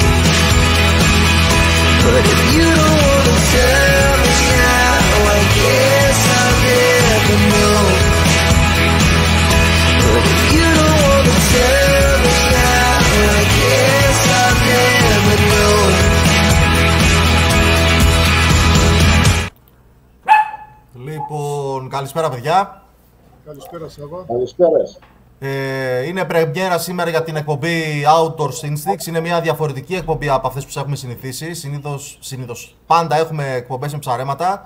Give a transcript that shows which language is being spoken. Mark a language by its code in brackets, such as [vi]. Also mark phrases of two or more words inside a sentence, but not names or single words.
[en] But if you don't wanna tell me now, I guess I'll never know. But if you don't wanna tell me now, I guess I'll never know. [el] Λοιπόν, καλησπέρα παιδιά. Καλησπέρα Σάβα. Καλησπέρας. Είναι πρεμιέρα σήμερα για την εκπομπή Outdoors Instincts. Είναι μια διαφορετική εκπομπή από αυτές που σας έχουμε συνηθίσει. Συνήθως πάντα έχουμε εκπομπές με ψαρέματα.